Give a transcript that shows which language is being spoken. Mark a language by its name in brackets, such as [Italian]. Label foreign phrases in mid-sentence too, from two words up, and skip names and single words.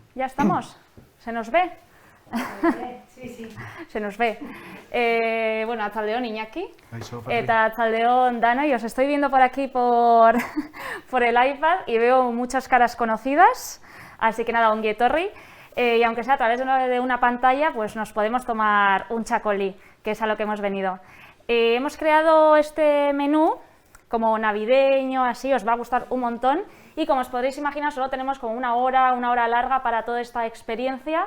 [Spanish] ¿Ya estamos? ¿Se nos ve? Sí, sí. Se nos ve. [Basque] Bueno, atzaldeon Iñaki, Kaixo, Patri. eta atzaldeon Dano, [Spanish] y os estoy viendo por aquí por el iPad y veo muchas caras conocidas, así que nada, [Basque] ongi etorri. [Spanish] Y aunque sea a través de una pantalla, pues nos podemos tomar un chacolí, que es a lo que hemos venido. Hemos creado este menú como navideño, así, os va a gustar un montón, y como os podréis imaginar, solo tenemos como una hora larga para toda esta experiencia.